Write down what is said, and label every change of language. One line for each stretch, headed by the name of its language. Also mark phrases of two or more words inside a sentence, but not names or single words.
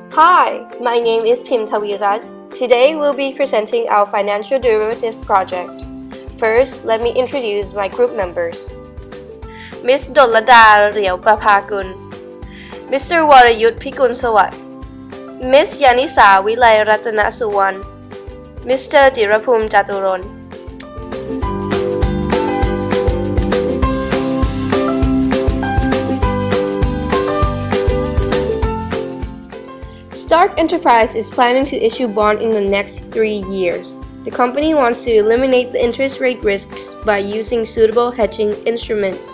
English: Hi, my name is Pim Tawirat. Today we'll be presenting our financial derivative project. First, let me introduce my group members. Ms. Dolada Riao Papakun, Mr. Warayut Pikun Sawat, Ms. Yanisa Wilay Ratana Suwan, Mr. Jirapum Jaturon. Stark Enterprise is planning to issue bond in the next 3 years. The company wants to eliminate the interest rate risks by using suitable hedging instruments.